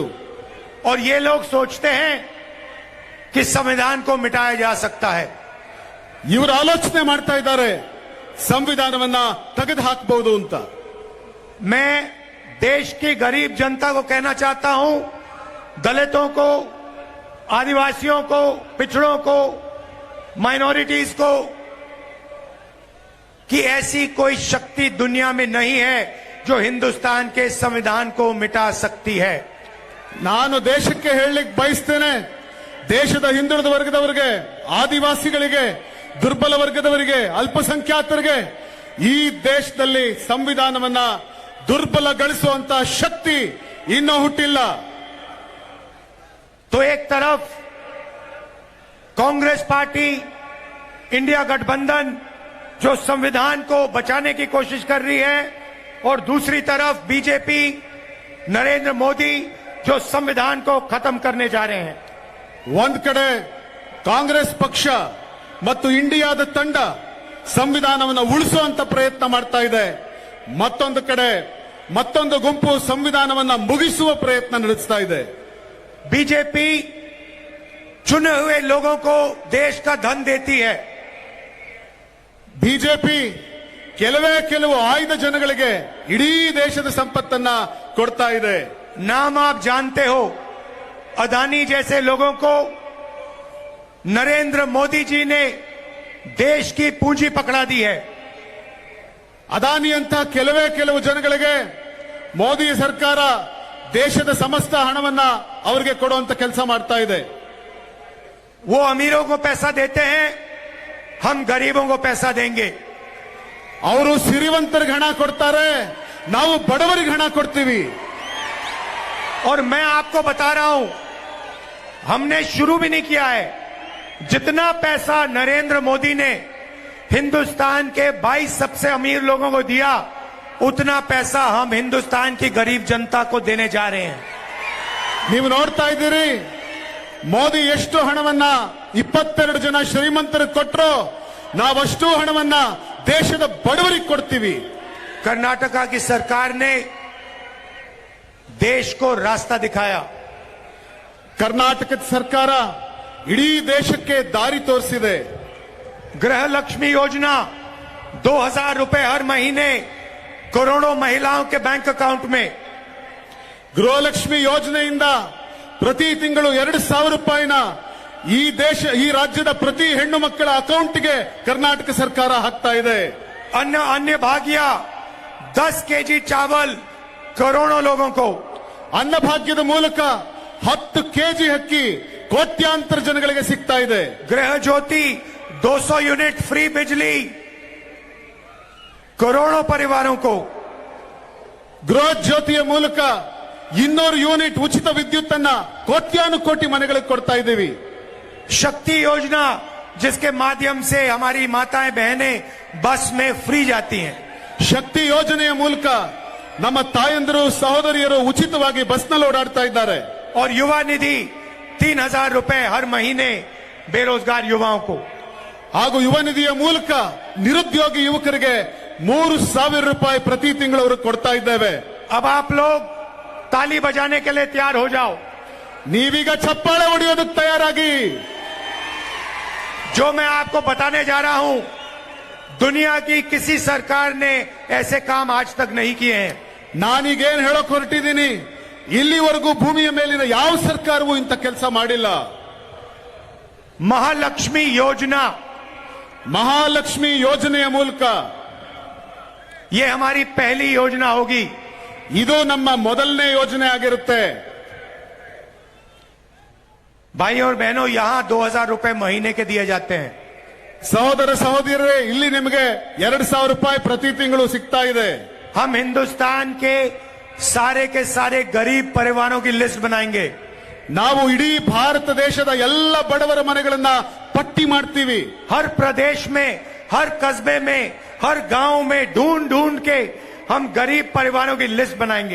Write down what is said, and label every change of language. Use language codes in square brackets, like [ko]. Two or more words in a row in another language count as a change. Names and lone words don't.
[hi] और ये लोग सोचते हैं कि संविधान को मिटाया जा सकता है। [kn] ಇವರು ಆಲೋಚನೆ ಮಾಡ್ತಾ ಇದ್ದಾರೆ ಸಂವಿಧಾನವನ್ನ ತೆಗೆದು ಹಾಕಬಹುದು ಅಂತ. [hi] मैं देश की गरीब जनता को कहना चाहता हूं, दलितों को, आदिवासियों को, पिछड़ों को, माइनॉरिटीज को, कि ऐसी कोई शक्ति दुनिया में नहीं है जो हिंदुस्तान के संविधान को मिटा सकती है। [kn] ನಾನು ದೇಶಕ್ಕೆ ಹೇಳಲಿಕ್ಕೆ ಬಯಸ್ತೇನೆ, ದೇಶದ ಹಿಂದುಳಿದ ವರ್ಗದವರಿಗೆ, ಆದಿವಾಸಿಗಳಿಗೆ, ದುರ್ಬಲ ವರ್ಗದವರಿಗೆ, ಅಲ್ಪಸಂಖ್ಯಾತರಿಗೆ ಈ ದೇಶದಲ್ಲಿ ಸಂವಿಧಾನವನ್ನ ದುರ್ಬಲಗೊಳಿಸುವಂತ ಶಕ್ತಿ ಇನ್ನೂ ಹುಟ್ಟಿಲ್ಲ. [hi] तो एक तरफ कांग्रेस पार्टी, इंडिया गठबंधन जो संविधान को बचाने की कोशिश कर रही है, और दूसरी तरफ बीजेपी, नरेंद्र मोदी जो संविधान को खत्म करने जा रहे हैं. [kn] ಒಂದ್ ಕಡೆ ಕಾಂಗ್ರೆಸ್ ಪಕ್ಷ ಮತ್ತು ಇಂಡಿಯಾದ ತಂಡ ಸಂವಿಧಾನವನ್ನು ಉಳಿಸುವಂತ ಪ್ರಯತ್ನ ಮಾಡ್ತಾ ಇದೆ. ಮತ್ತೊಂದು ಕಡೆ ಮತ್ತೊಂದು ಗುಂಪು ಸಂವಿಧಾನವನ್ನ ಮುಗಿಸುವ ಪ್ರಯತ್ನ ನಡೆಸ್ತಾ ಇದೆ. [hi] बीजेपी चुने हुए लोगों को देश का धन देती है. [kn] ಬಿಜೆಪಿ ಕೆಲವು ಆಯ್ದ ಜನಗಳಿಗೆ ಇಡೀ ದೇಶದ ಸಂಪತ್ತನ್ನ ಕೊಡ್ತಾ ಇದೆ. [hi] नाम आप जानते हो, अदानी जैसे लोगों को नरेंद्र मोदी जी ने देश की पूंजी पकड़ा दी है. [kn] ಅದಾನಿ ಅಂತ ಕೆಲವು ಜನಗಳಿಗೆ ಮೋದಿ ಸರ್ಕಾರ ದೇಶದ ಸಮಸ್ತ ಹಣವನ್ನ ಅವರಿಗೆ ಕೊಡುವಂತ ಕೆಲಸ ಮಾಡ್ತಾ ಇದೆ. [hi] वो अमीरों को पैसा देते हैं, हम गरीबों को पैसा देंगे. [kn] ಅವರು ಸಿರಿವಂತರಿಗೆ ಹಣ ಕೊಡ್ತಾರೆ, ನಾವು ಬಡವರಿಗೆ ಹಣ ಕೊಡ್ತೀವಿ. [hi] और मैं आपको बता रहा हूं, हमने शुरू भी नहीं किया है. जितना पैसा नरेंद्र मोदी ने हिंदुस्तान के 22 सबसे अमीर लोगों को दिया, उतना पैसा हम हिंदुस्तान की गरीब जनता को देने जा रहे हैं. [kn] ನೀವು ನೋಡ್ತಾ ಇದ್ದೀರಿ, ಮೋದಿ ಎಷ್ಟು ಹಣವನ್ನ 22 ಜನ ಶ್ರೀಮಂತರಿಗೆ ಕೊಟ್ಟರು, ನಾವಷ್ಟು ಹಣವನ್ನ ದೇಶದ ಬಡವರಿಗೆ ಕೊಡ್ತೀವಿ. [hi] कर्नाटका की सरकार ने देश को रास्ता दिखाया. [kn] ಕರ್ನಾಟಕದ ಸರ್ಕಾರ ಇಡೀ ದೇಶಕ್ಕೆ ದಾರಿ ತೋರಿಸಿದೆ. [hi] गृह लक्ष्मी योजना 2000 रुपए हर महीने करोड़ों महिलाओं के [en] bank account [hi] में. [kn] ಗೃಹಲಕ್ಷ್ಮಿ ಯೋಜನೆಯಿಂದ ಪ್ರತಿ ತಿಂಗಳು 2,000 ರೂಪಾಯಿನ ಈ ರಾಜ್ಯದ ಪ್ರತಿ ಹೆಣ್ಣು ಮಕ್ಕಳ ಅಕೌಂಟ್ಗೆ ಕರ್ನಾಟಕ ಸರ್ಕಾರ ಹಾಕ್ತಾ ಇದೆ. [hi] अन्य भाग्य 10 केजी चावल करोड़ों लोगों को. [kn] ಅನ್ನಭಾಗ್ಯದ ಮೂಲಕ 10 ಕೆಜಿ ಅಕ್ಕಿ ಕೋಟ್ಯಾಂತರ ಜನಗಳಿಗೆ ಸಿಗ್ತಾ ಇದೆ. [hi] गृह ज्योति 200 यूनिट फ्री बिजली करोड़ों परिवारों को. [kn] ಗೃಹ ಜ್ಯೋತಿಯ ಮೂಲಕ 200 ಯೂನಿಟ್ ಉಚಿತ ವಿದ್ಯುತ್ ಅನ್ನ ಕೋಟ್ಯಾನುಕೋಟಿ ಮನೆಗಳಿಗೆ ಕೊಡ್ತಾ ಇದ್ದೀವಿ. [hi] शक्ति योजना जिसके माध्यम से हमारी माताएं बहनें बस में फ्री जाती हैं. [kn] ಶಕ್ತಿ ಯೋಜನೆಯ ಮೂಲಕ ನಮ್ಮ ತಾಯಂದಿರು ಸಹೋದರಿಯರು ಉಚಿತವಾಗಿ ಬಸ್ನಲ್ಲಿ ಓಡಾಡ್ತಾ ಇದ್ದಾರೆ. [hi] और युवा निधि 3000 रुपए हर महीने बेरोजगार युवाओं को. [kn] ಹಾಗೂ ಯುವ ನಿಧಿಯ ಮೂಲಕ ನಿರುದ್ಯೋಗಿ ಯುವಕರಿಗೆ 3,000 ರೂಪಾಯಿ ಪ್ರತಿ ತಿಂಗಳು ಅವರು ಕೊಡ್ತಾ ಇದ್ದೇವೆ. [hi] अब आप लोग ताली बजाने के लिए तैयार हो जाओ. [kn] ನೀವೀಗ ಚಪ್ಪಾಳೆ ಹೊಡೆಯೋದಕ್ಕೆ ತಯಾರಾಗಿ. [hi] जो मैं आपको बताने जा रहा हूं, दुनिया की किसी सरकार ने ऐसे काम आज तक नहीं किए हैं. [kn] ನಾನೀಗೇನ್ ಹೇಳೋಕ್ ಹೊರಟಿದ್ದೀನಿ, ಇಲ್ಲಿವರೆಗೂ ಭೂಮಿಯ ಮೇಲಿನ ಯಾವ ಸರ್ಕಾರವೂ ಇಂಥ ಕೆಲಸ ಮಾಡಿಲ್ಲ. [hi] महालक्ष्मी योजना, [kn] ಮಹಾಲಕ್ಷ್ಮಿ ಯೋಜನೆಯ ಮೂಲಕ [hi] ये हमारी पहली योजना होगी. [kn] ಇದು ನಮ್ಮ ಮೊದಲನೇ ಯೋಜನೆ ಆಗಿರುತ್ತೆ. [hi] भाई और बहनों, यहां 2000 रुपए महीने के दिए जाते हैं. [kn] ಸಹೋದರ ಸಹೋದರಿಯರೇ, ಇಲ್ಲಿ ನಿಮಗೆ 2,000 ರೂಪಾಯಿ ಪ್ರತಿ ತಿಂಗಳು ಸಿಗ್ತಾ ಇದೆ. [hi] हम हिंदुस्तान के सारे गरीब परिवारों की लिस्ट बनाएंगे. [kn] ನಾವು ಇಡೀ ಭಾರತ ದೇಶದ ಎಲ್ಲ ಬಡವರ ಮನೆಗಳನ್ನ ಪಟ್ಟಿ ಮಾಡ್ತೀವಿ. [hi] हर प्रदेश में, हर कस्बे में, हर गांव में ढूंढ के हम गरीब परिवारों की लिस्ट बनाएंगे.